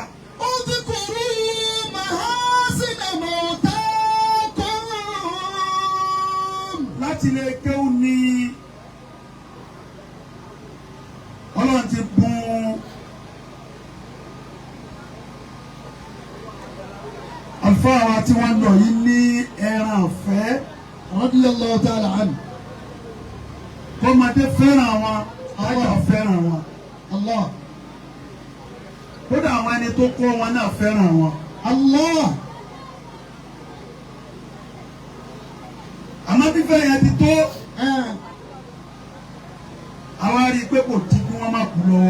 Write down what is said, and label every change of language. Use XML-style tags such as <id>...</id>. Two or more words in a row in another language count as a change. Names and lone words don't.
<ar>اذكروا محاسن موتاكم.</ar> <yo>Láti lè kéwù ní Ọlọ́run ti bùn àlùfáà wa tí wọ́n lọ yìí ní ẹran ọ̀fẹ́.</yo> <ar>رضي الله تعالى عنه.</ar> <yo>Kọ́mọdé fẹ́ràn wọn àgbà fẹ́ràn wọn. Allah. Kódà àwọn ẹni tó kọ́ wọn náà fẹ́ràn wọn. Allah. Àmọ́ fífẹ́ yẹn ti tó àwa rí i pé kò tí kí wọ́n má kú lọ́wọ́.</yo>